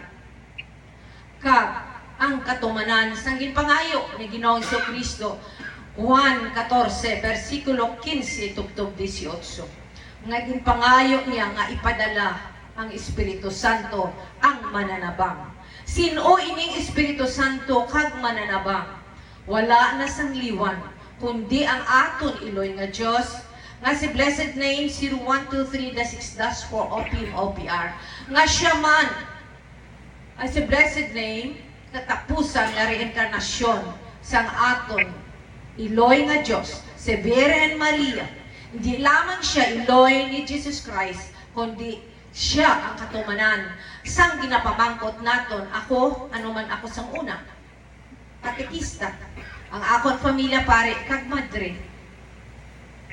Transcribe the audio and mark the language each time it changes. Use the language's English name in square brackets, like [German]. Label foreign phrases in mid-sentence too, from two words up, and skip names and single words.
[Hiligaynon] Kag ang katumanan sang ginpangayo ni Ginoong Hesukristo, Juan 14, versikulo 15, tugtog 18. Nga ginpangayo niya nga ipadala ang Espiritu Santo ang mananabang. Sino ining Espiritu Santo kag mananabang? Wala na sang liwan, kundi ang aton Iloy nga Dios, nga si [English] blessed name [Hiligaynon] 0123-6-4 OPM OPR. Nga siya man, ay si [English] blessed name, [Hiligaynon] katapusan nga reinkarnasyon sang aton Iloy nga Dios, si Virgen Maria. Hindi lamang siya Iloy ni Jesus Christ, kundi siya ang katumanan sang ginapamangkot naton. Ako, anuman ako sang una, katekista, ang akon pamilya pare kag madre.